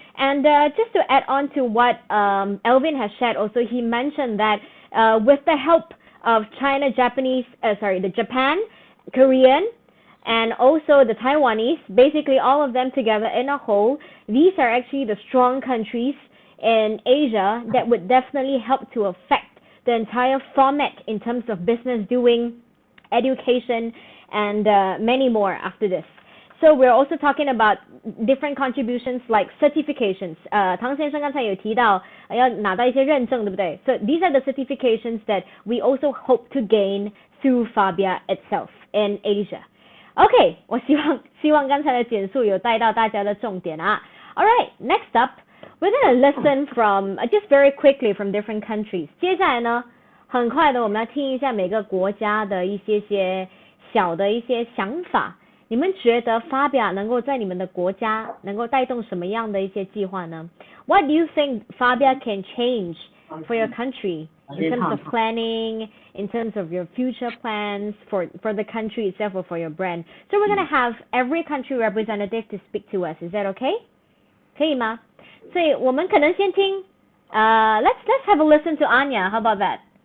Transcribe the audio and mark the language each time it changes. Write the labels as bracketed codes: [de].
[en] And just to add on to what Alvin has shared also, he mentioned that with the help of the Japan, Korean, and also the Taiwanese, basically all of them together in a whole, these are actually the strong countries in Asia that would definitely help to affect the entire format in terms of business doing, education, and many more after this. So we're also talking about different contributions like certifications. [zh] 唐先生刚才有提到要拿到一些认证，对不对？ [en] So these are the certifications that we also hope to gain through Fabia itself in Asia. [zh] Okay, 我希望刚才的简述有带到大家的重点啊。 [en] All right, next up, we're going to listen from just very quickly from different countries. [zh] 接下来呢，很快的我们要听一下每个国家的一些小的一些想法。你们觉得 Fabia 能够在你们的国家能够带动什么样的一些计划呢？ [en] What do you think Fabia can change for your country in terms of planning, in terms of your future plans for the country itself or for your brand? So we're going to have every country representative to speak to us. Is that okay? [zh] 可以吗？所以我们可能先听 [en] let's have a listen to Anya. How about that?